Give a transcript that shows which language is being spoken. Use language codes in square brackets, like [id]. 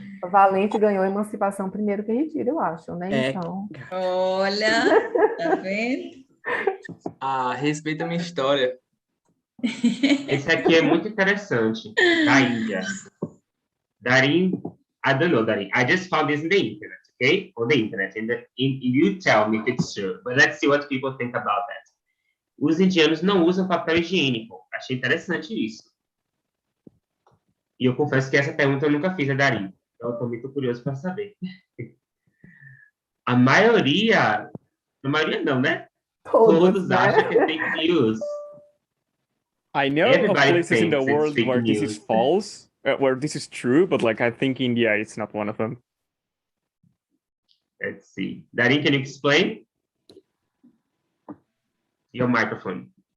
[pt] Valente ganhou a emancipação primeiro que Retiro, eu acho, né? Então. Olha, tá vendo? Respeita a minha história. Esse aqui é muito interessante, da Índia. [en] Darin, I don't know, Darin. I just found this in the internet, okay? On the internet. And you tell me if it's true. But let's see what people think about that. [pt] Os indianos não usam papel higiênico. Achei interessante isso. E eu confesso que essa pergunta eu nunca fiz a Darin. Então eu estou muito curioso para saber. A maioria não, né? Todos acham que é fake news. [en] I know of places in the world where this is false, where this is true, but like I think India is not one of them. Let's see. Darin, can you explain? Your microphone.